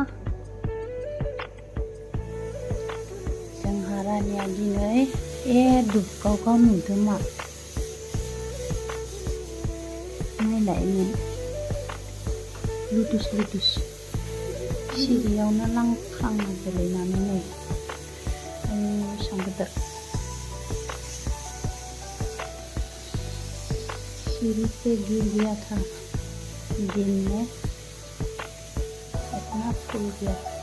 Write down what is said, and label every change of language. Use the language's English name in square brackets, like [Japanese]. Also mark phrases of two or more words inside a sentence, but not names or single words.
[Bodo] जोंहा रानिया दिनै दुबगाव नुदों मा नायलाय लुदुस सिरियावनो लांखांना गोलैनानै नै बेसेबां गिदिर [Hindi] सीढ़ी से गिर गया था दिन में इतना फूल गया